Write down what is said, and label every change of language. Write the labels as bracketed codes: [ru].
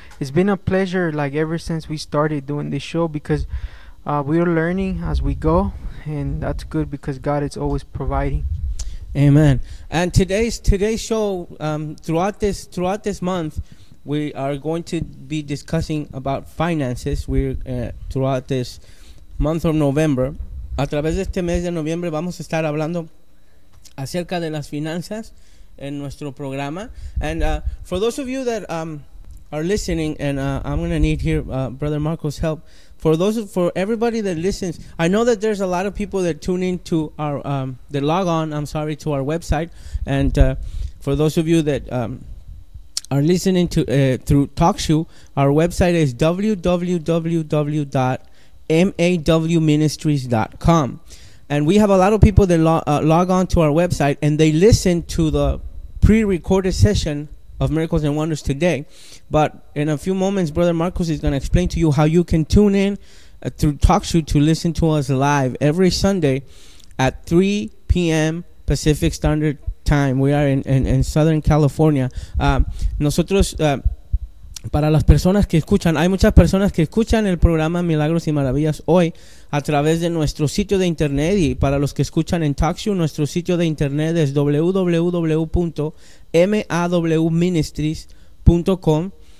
[en] It's been a pleasure, like, ever since we started doing this show, because we're learning as we go, and that's good because God is always providing. Amen. And today's show, throughout this month, we are going to be discussing about finances. We're throughout this month of November, [es] A través de este mes de noviembre vamos a estar hablando acerca de las finanzas en nuestro programa. [en] And for those of you that are listening, and I'm going to need here Brother Marco's help. For everybody that listens, I know that there's a lot of people that tune in to our, that log on, I'm sorry, to our website. And for those of you that are listening to through TalkShoe, our website is www.mawministries.com. And we have a lot of people that log on to our website, and they listen to the pre-recorded session of Miracles and Wonders today. But in a few moments, Brother Marcos is going to explain to you how you can tune in through TalkShoe to listen to us live every Sunday at 3 p.m. Pacific Standard Time. We are in Southern California. [es] Nosotros, para las personas que escuchan, hay muchas personas que escuchan el programa Milagros y Maravillas hoy a través de nuestro sitio de internet. Y para los que escuchan en TalkShoe, nuestro sitio de internet es www.mawministries.com.